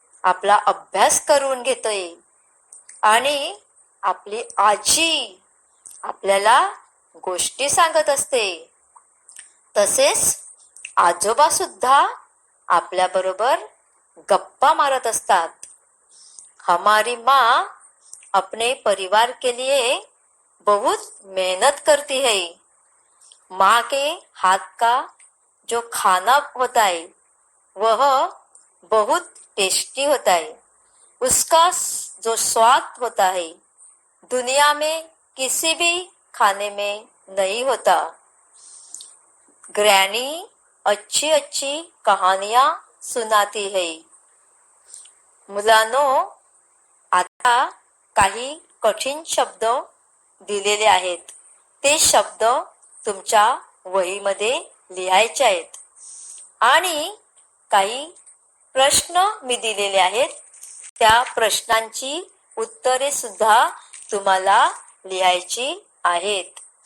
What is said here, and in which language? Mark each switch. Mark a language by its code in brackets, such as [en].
[mr] आपला अभ्यास करून घेते. आणि आपली आजी आपल्याला गोष्टी सांगत असते. तसेच आजोबा सुद्धा आपल्याबरोबर गप्पा मारत असतात. [hi] हमारी माँ अपने परिवार के लिए बहुत मेहनत करती है। माँ के हाथ का जो खाना होता है वह बहुत टेस्टी होता है। उसका जो स्वाद होता है दुनिया में किसी भी खाने में नहीं होता। ग्रैनी अच्छी अच्छी कहानियां सुनाती है। [mr] मुलांनो, आता काही कठीण शब्द दिलेले आहेत, ते शब्द तुमच्या वहीमध्ये लिहायचे आहेत आणि काही प्रश्न मी दिलेले आहेत, त्या प्रश्नांची उत्तरे सुद्धा तुम्हाला लिहायची आहेत.